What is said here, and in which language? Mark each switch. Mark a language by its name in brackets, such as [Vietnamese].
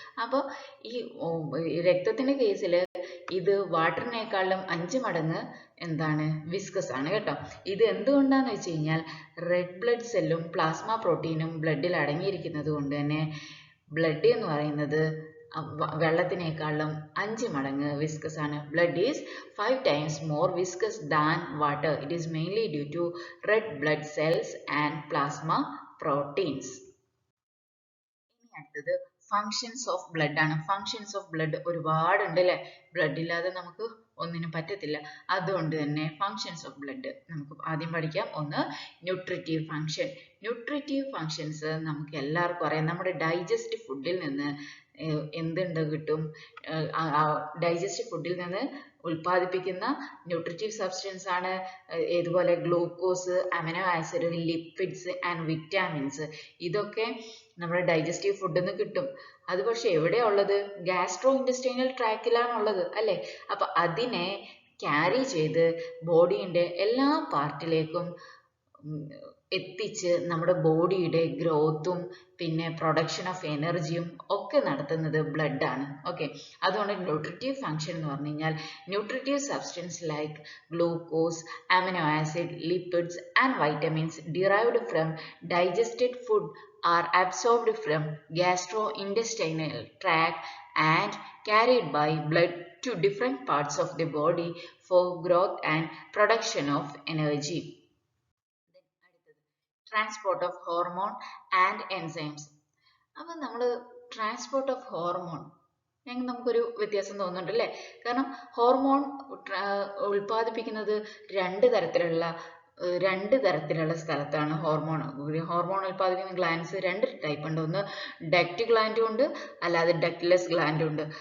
[Malayalam] അപ്പോൾ ഈ രക്തത്തിൻ്റെ കേസിൽ ഇത് വാട്ടറിനേക്കാളും 5 മടങ്ങ് എന്താണ്, വിസ്കസ് ആണ് കേട്ടോ. ഇത് എന്തുകൊണ്ടാന്ന് വെച്ച് കഴിഞ്ഞാൽ റെഡ് ബ്ലഡ് സെല്ലും പ്ലാസ്മ പ്രോട്ടീനും ബ്ലഡിൽ അടങ്ങിയിരിക്കുന്നത് കൊണ്ട് തന്നെ ബ്ലഡ് എന്ന് പറയുന്നത് വെള്ളത്തിനേക്കാളും 5 മടങ്ങ് വിസ്കസ് ആണ്. [English] Blood is 5 times more viscous than water. It is mainly due to red blood cells and plasma proteins. [Malayalam] ഇനി അടുത്തത് ഫങ്ഷൻസ് ഓഫ് ബ്ലഡ് ആണ്. ഫങ്ഷൻസ് ഓഫ് ബ്ലഡ് ഒരുപാടുണ്ട് അല്ലേ? ബ്ലഡ് ഇല്ലാതെ നമുക്ക് ഒന്നിനും പറ്റത്തില്ല. അതുകൊണ്ട് തന്നെ ഫങ്ഷൻസ് ഓഫ് ബ്ലഡ് നമുക്ക് ആദ്യം പഠിക്കാം. ഒന്ന്, ന്യൂട്രിറ്റീവ് ഫങ്ഷൻ. ന്യൂട്രിറ്റീവ് ഫങ്ഷൻസ് നമുക്ക് എല്ലാവർക്കും അറിയാം. നമ്മുടെ ഡൈജസ്റ്റ് ഫുഡിൽ നിന്ന് എന്തുണ്ട് കിട്ടും? ഡൈജസ്റ്റ് ഫുഡിൽ നിന്ന് ഉൽപ്പാദിപ്പിക്കുന്ന ന്യൂട്രിറ്റീവ് സബ്സ്റ്റൻസ് ആണ് ഇതുപോലെ glucose, amino acid, lipids and vitamins. ഇതൊക്കെ നമ്മുടെ ഡൈജസ്റ്റീവ് ഫുഡിൽ നിന്ന് കിട്ടും. അത് പക്ഷെ എവിടെയാണ് ഉള്ളത്? ഗാസ്ട്രോ ഇൻറ്റസ്റ്റൈനൽ ട്രാക്കിലാണ് ഉള്ളത് അല്ലേ? അപ്പം അതിനെ ക്യാരി ചെയ്ത് ബോഡീൻ്റെ എല്ലാ പാർട്ടിലേക്കും എത്തിച്ച് നമ്മുടെ ബോഡിയുടെ ഗ്രോത്തും പിന്നെ പ്രൊഡക്ഷൻ ഓഫ് എനർജിയും ഒക്കെ നടത്തുന്നത് ബ്ലഡ് ആണ്. ഓക്കെ, അതുകൊണ്ട് ന്യൂട്രിറ്റീവ് ഫങ്ഷൻ എന്ന് പറഞ്ഞു കഴിഞ്ഞാൽ [English] Nutritive substance like glucose, amino acid, lipids and vitamins derived from digested food are absorbed from gastrointestinal tract and carried by blood to different parts of the body for growth and production of energy. Transport of hormone and enzymes. [Malayalam] അപ്പോൾ നമ്മൾ transport of hormone നമുക്കൊരു വ്യത്യാസം തോന്നുന്നുണ്ട് അല്ലേ? കാരണം hormone ഉൽപ്പാദിപ്പിക്കുന്നത് 2 തരത്തിലുള്ള രണ്ട് തരത്തിലുള്ള സ്ഥലത്താണ് ഹോർമോൺ ഉൽപ്പാദിപ്പിക്കുന്ന ഗ്ലാൻഡ്സ് രണ്ട് ടൈപ്പ് ഉണ്ട്. ഒന്ന് ഡക്റ്റ് ഗ്ലാൻഡും ഉണ്ട്, അല്ലാതെ ഡക്ട്ലെസ് ഗ്ലാൻഡും ഉണ്ട്.